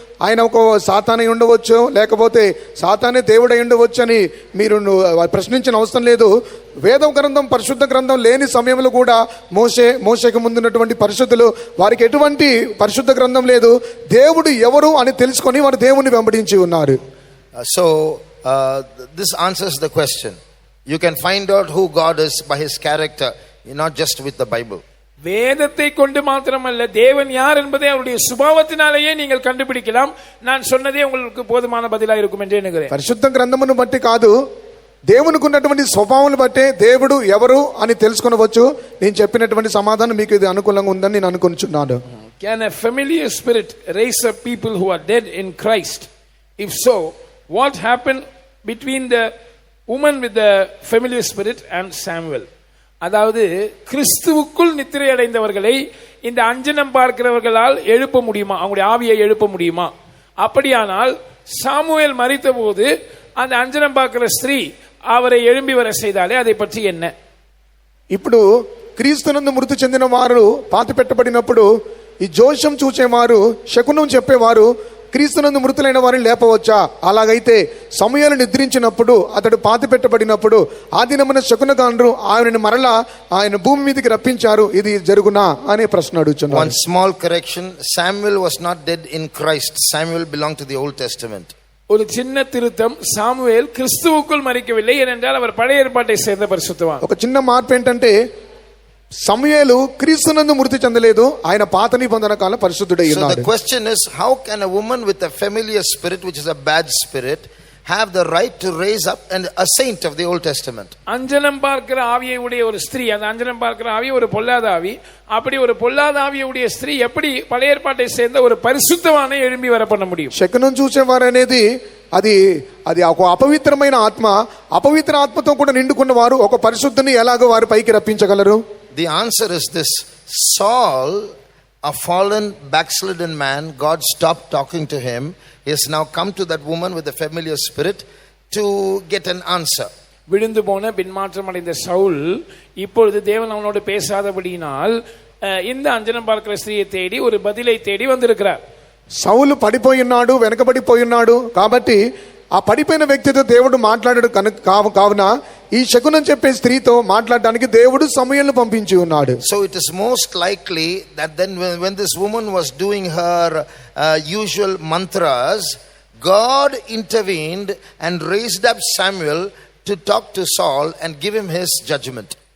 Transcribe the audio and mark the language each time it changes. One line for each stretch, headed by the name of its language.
Telugu: ఆయన ఒక సాతానే ఉండవచ్చు, లేకపోతే సాతానే దేవుడై ఉండవచ్చు అని మీరు ప్రశ్నించిన అవసరం లేదు. వేద గ్రంథం, పరిశుద్ధ గ్రంథం లేని సమయంలో కూడా మోషేకు ముందున్నటువంటి పరిశుద్ధులు, వారికి ఎటువంటి పరిశుద్ధ గ్రంథం లేదు. దేవుడు ఎవరు అని తెలుసుకొని వారు దేవుని వెంబడించి ఉన్నారు.
English: So this answers the question. You can find out who God is by his character, not just with the Bible.
Tamil: வேதத்தை கொண்டு மாத்திரமல்ல, தேவன் யார் என்பதை அவருடைய சுபாவத்தினாலேயே நீங்கள் கண்டுபிடிக்கலாம். நான் சொன்னதே உங்களுக்கு போதுமான பதிலா இருக்கும் என்று எண்ணுகிறேன்.
Telugu: పరిశుద్ధ గ్రంథమును బట్టి కాదు, దేవునికి ఉన్నటువంటి స్వభావాలను బట్టే దేవుడు ఎవరు అని తెలుసుకొనవచ్చు. నేను చెప్పినటువంటి సమాధానం మీకు ఇది అనుకూలంగా ఉందని నేను అనుకుంటున్నాను.
English: Can a familiar spirit raise up people who are dead in Christ? If so, what happened between the woman with the familiar spirit and Samuel?
Tamil: அதாவது கிறிஸ்துவுக்குள் நித்திரை அடைந்தவர்களை இந்த அஞ்சனம் பார்க்கிறவர்களால் எழுப்ப முடியுமா? அவங்களுடைய ஆவியை எழுப்ப முடியுமா? அப்படியானால் சாமுவேல் மரித்த போது அந்த அஞ்சனம் பார்க்கிற ஸ்திரீ அவரை எழும்பி வர செய்தாலே அதை பற்றி என்ன?
Telugu: ఇప్పుడు క్రీస్తునందు మృతి చెందిన వారు పాతి పెట్టబడినప్పుడు ఈ జోషం చూచేవారు, శకునం చెప్పేవారు క్రీస్తునందు మృతులైన వారిని లేపవచ్చా? అలాగైతే సమూయేలు నిద్రించినప్పుడు, అతడు పాతి పెట్టబడినప్పుడు ఆ దినమున శకునగాండ్రు ఆయనను మరలా ఆయన భూమి మీదకి రప్పించారు. ఇది జరుగునా అనే ప్రశ్న అడుగుతున్నారు.
English: One small correction, Samuel was not dead in Christ. Samuel belonged to the Old Testament.
Tamil: ஒரு சின்ன திருத்தம், சாமுவேல் கிறிஸ்துவுக்குள் மரிக்கவில்லை, ஏனென்றால் அவர் பழைய ஏற்பாட்டை சேர்ந்த பரிசுத்தவான்.
Telugu: ఒక చిన్న మార్పు ఏంటంటే సమూయేలు క్రీస్తునందు మృతి చెందలేదు, ఆయన పాత నిబంధన కాలం పరిశుద్ధుడై ఉన్నాడు.
English: So the question is, how can a woman with a familiar spirit, which is a bad spirit, have the right to raise up a saint of the Old Testament?
Tamil: அஞ்சனம் பார்க்கிற ஆவியை உடைய ஒரு ஸ்திரீ, அந்த அஞ்சனம் பார்க்கிற ஆவி ஒரு பொல்லாத ஆவி, அப்படி ஒரு பொல்லாத ஆவியை உடைய ஸ்திரீ எப்படி பழைய ஏற்பாட்டை சேர்ந்த ஒரு பரிசுத்தவானை எழும்பி வர பண்ண முடியும்?
Telugu: శకునం చూసేవారు అనేది అది ఒక అపవిత్రమైన ఆత్మ, అపవిత్ర ఆత్మతో కూడా నిండుకున్న వారు ఒక పరిశుద్ధుని ఎలాగో వారు పైకి రప్పించగలరు?
English: The answer is this: Saul, a fallen, backslidden man, God stopped talking to him. He has now come to that woman with a familiar spirit to get an answer.
Tamil: விழுந்து போன பின்மாற்றம் அடைந்த சவுல் இப்பொழுது தேவன் அவனோடு பேசாதபடியினால் இந்த அஞ்சனம் பார்க்கிற ஸ்திரியை தேடி ஒரு பதிலை தேடி வந்திருக்கிறார்.
Telugu: సౌలు పడిపోయినాడు, వెనకబడిపోయినాడు. కాబట్టి ఆ పడిపోయిన వ్యక్తితో దేవుడు మాట్లాడాడు కావున ఈ శకునం చెప్పే స్త్రీతో మాట్లాడడానికి దేవుడు సమూయేలును పంపించి ఉన్నాడు.
English: So it is most likely that then when this woman was doing her usual mantras, God intervened and raised up Samuel to talk to Saul and give him his judgment.